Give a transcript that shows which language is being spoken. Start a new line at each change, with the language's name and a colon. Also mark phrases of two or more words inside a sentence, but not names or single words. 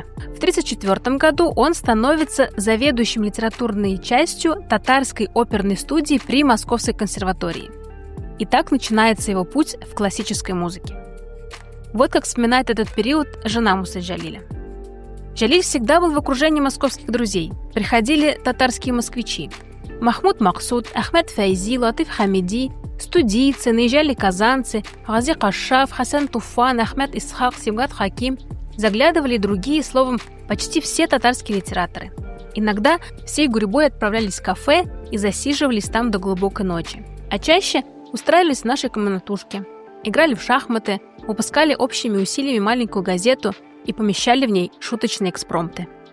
Russian: В 1934 году он становится заведующим литературной частью татарской оперной студии при Московской консерватории. И так начинается его путь в классической музыке. Вот как вспоминает этот период жена Мусы Джалиля. Джалиль всегда был в окружении московских друзей. Приходили татарские москвичи. Махмуд Максуд, Ахмед Файзи, Латиф Хамиди, студийцы, наезжали казанцы, Гази Кашаф, Хасан Туфан, Ахмед Исхак, Сибгат Хаким. Заглядывали и другие, словом, почти все татарские литераторы. Иногда всей гурьбой отправлялись в кафе и засиживались там до глубокой ночи. А чаще устраивались в нашей комнатушке, играли в шахматы, выпускали общими усилиями маленькую газету и помещали в ней шуточные экспромты.